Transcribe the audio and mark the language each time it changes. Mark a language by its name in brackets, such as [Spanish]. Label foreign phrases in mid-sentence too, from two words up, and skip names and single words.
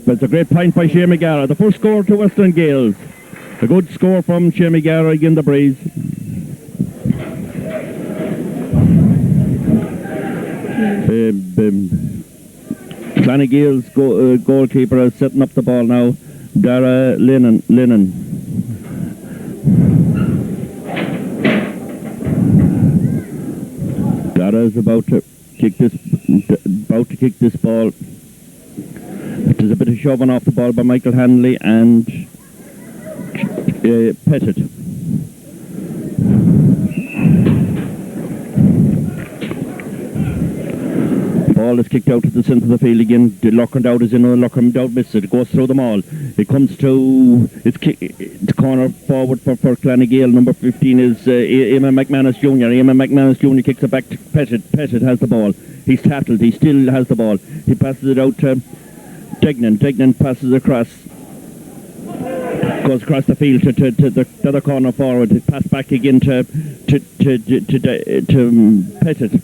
[English] It's a great point by Seamus Lavin. The first score to Western Gaels. A good score from Seamus Lavin against the Breeze. Clann Gaels goalkeeper is setting up the ball now. Dara Lennon. Dara is about to kick this ball. There's a bit of shoving off the ball by Michael Hanley and Pettit. Ball is kicked out to the centre of the field again. The Lockern is in. Lockern Dowd missed it. It goes through them all. It comes to the corner forward for Clann Gael. Number 15 is Eamon McManus Jr. Eamon McManus Jr. kicks it back to Pettit. Pettit has the ball. He's tackled. He still has the ball. He passes it out to Degnan. Degnan passes across. Goes across the field to the other corner forward. It passes back again to Pettit.